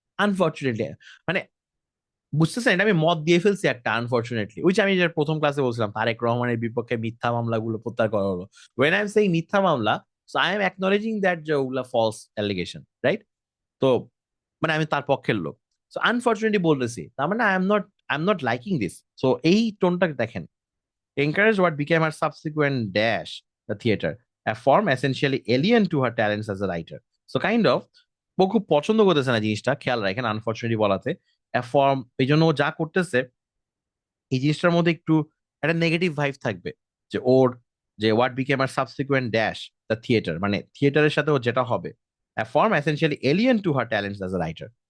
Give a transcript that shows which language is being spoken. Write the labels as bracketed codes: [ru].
[bn] Unfortunately মানে বুঝতেছেন, এটা আমি মত দিয়ে ফেলছি একটা, আনফরচুনেটলি। ওই যে আমি যে প্রথম ক্লাসে বলছিলাম তারেক রহমানের বিপক্ষে মিথ্যা মামলাগুলো প্রত্যাহার করা হলো। [en] when I am saying মিথ্যা মামলা, so I am acknowledging that [bn] যে ওগুলা [en] False allegation, right? [bn] তো মানে আমি তার পক্ষের লোক। সো আনফরচুনেটলি বলতেছি, তার মানে [en] I am not liking this. So [bn] এই টোনটা দেখেন, [en] encouraged what became her subsequent dash, the theater, a form essentially alien to her talents as a writer. So kind of [bn] ও খুব পছন্দ করতেছে না জিনিসটা, খেয়াল রাখেন আনফর্চুনেটলি বলাতে। a form, এই জন্য ও যা করতেছে এই জিনিসটার মধ্যে একটু একটা নেগেটিভ ভাইব থাকবে, যে ওর যে [en] what became our subsequent dash the theatre, [bn] মানে থিয়েটারের সাথে ও যেটা হবে, [en] a form essentially alien to her talents as a writer.